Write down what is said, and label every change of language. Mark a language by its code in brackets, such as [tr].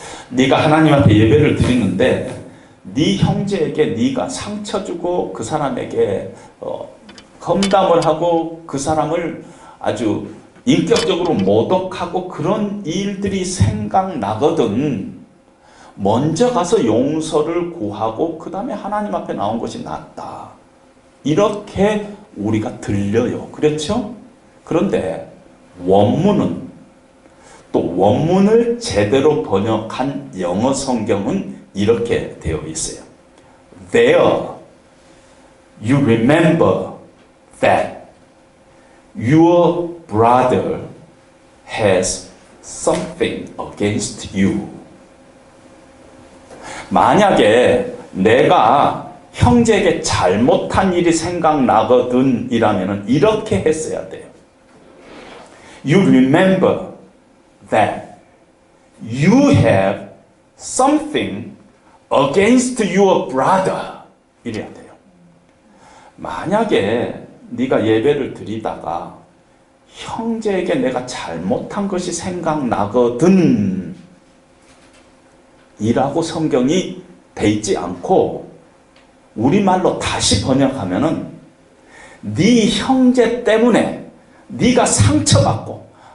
[ko] 네가 하나님 앞에 예배를 드리는데 네 형제에게 네가 상처 주고 그 사람에게 험담을 하고 그 사람을 아주 인격적으로 모독하고 그런 일들이 생각나거든 먼저 가서 용서를 구하고 그 다음에 하나님 앞에 나온 것이 낫다. 이렇게 우리가 들려요. 그렇죠? 그런데 원문은 또 원문을 제대로 번역한 영어 성경은 이렇게 되어 있어요. [en] There you remember that your brother has something against you. [ko] 만약에 내가 형제에게 잘못한 일이 생각나거든 이라면 이렇게 했어야 돼요. [en] You remember that you have something against your brother [ko] 이래야 돼요. 만약에 네가 예배를 드리다가 형제에게 내가 잘못한 것이 생각나거든 이라고 성경이 돼 있지 않고 우리말로 다시 번역하면은 네 형제 때문에 네가 상처받고